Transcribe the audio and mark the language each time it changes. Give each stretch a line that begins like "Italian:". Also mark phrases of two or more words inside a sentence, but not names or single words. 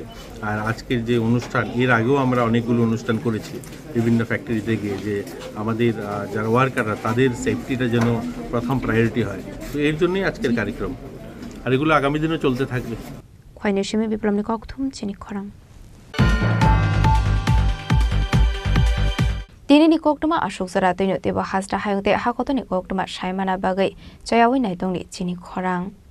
Bangla: আর আজকের যে অনুষ্ঠান, এর আগেও আমরা অনেকগুলো অনুষ্ঠান করেছি বিভিন্ন ফ্যাক্টরিতে গিয়ে, যে আমাদের যারা ওয়ার্কাররা তাদের সেফটিটা যেন প্রথম প্রায়োরিটি হয়। তো এর জন্যই আজকের কার্যক্রম, আর এগুলো আগামী দিনে চলতে থাকবে।
Kok Borok: খয়নেশমি বিপ্লবনি ককথুম চিনি খরাং। Dinini koktuma ashok zara tino teba hasta hayongte hakotoni koktuma shaimana bagai chayawi naitongni Chini Khorang.